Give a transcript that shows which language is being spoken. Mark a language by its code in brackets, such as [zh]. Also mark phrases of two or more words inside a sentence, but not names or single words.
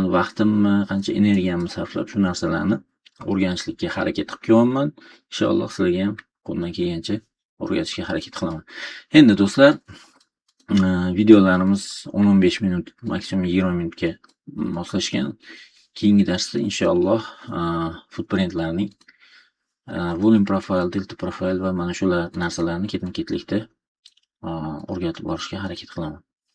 [uz] Vaqtimni, qancha energiyamni sarflab shu narsalarni o'rganishlikka harakat qilib kelyapman. Inshaalloh sizlarga ham qo'limdan kelgancha o'rgatishga harakat qilaman. Endi do'stlar, videolarimiz 10-15 minut, maksimum 20 minutga moslashgan. Keyingi darsda inshaalloh footprintlarning [en] volume profile, delta profile [uz] va mana shular narsalarni ketma-ketlikda o'rgatib borishga harakat qilaman.